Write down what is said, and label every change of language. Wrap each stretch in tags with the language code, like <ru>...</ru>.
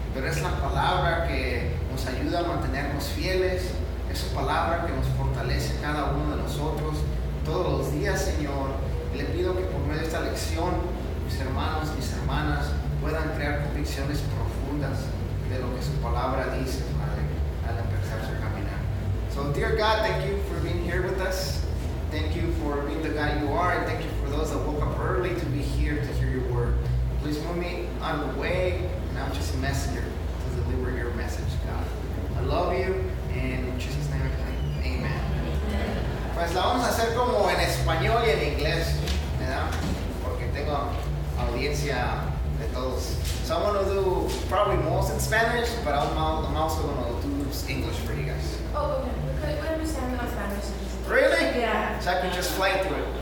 <es>es la palabra que nos ayuda a mantenernos fieles, es su palabra que nos fortalece a cada uno de nosotros todos los días, Señor. Y le pido que por medio de esta lección, mis hermanos, mis hermanas, puedan crear convicciones profundas de lo que su palabra dice, Padre, al empezar su caminar.</es> <en>So, dear God, thank you for being here with us. Thank you for being the God you are, and thank you for those that woke up early to be here to hear your word. Please move me on the way, and I'm just a messenger to deliver your message, God. I love you, and in Jesus' name I pray. Amen.</en> <es>Pues la vamos a hacer como en español y en inglés, ¿verdad? Porque tengo audiencia de todos.</es> <en>So I'm going to do probably most in Spanish, but I'm also going to do English for you guys. Oh, okay. We understand my Spanish. Really? Yeah. So I can just fly through it.</en>